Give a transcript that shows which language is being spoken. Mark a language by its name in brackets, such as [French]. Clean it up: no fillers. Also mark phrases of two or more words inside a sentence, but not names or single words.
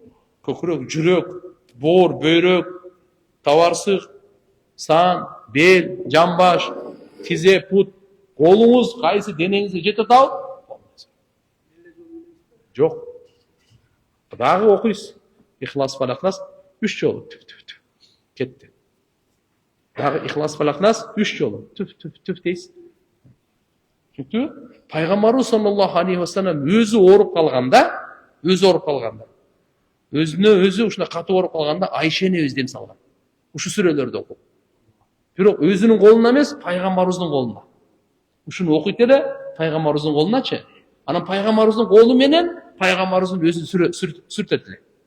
[Kyrgyz] Көкүрөк, жүрөк, боор, бөйрөк, табарсык, сан, бел, жамбаш, тизе, пут, колуңуз кайсы денеңизге жете атабы? Жок. Дагы окуйсуз. Ихлас, Фалак, Нас 3 жолу. Кетти. Дагы Ихлас, Фалак, Нас 3 жолу. Дейсиз. Түптү? Пайгамбарыбыз [Arabic] صلى الله عليه وسلم [Kyrgyz] өзү ооруп калганда, өзүнө өзү ушундай катуу ооруп калганда Айшени өз дем салган. Ушу сүрөлөрдү окуп. Бирок өзүнүн колуна эмес, пайгамбарыбыздын колуна. Ушуну окуйт эле, пайгамбарыбыздын колуначы. Анан пайгамбарыбыздын колу менен пайгамбарыбыздын өзүн сүртөт эле.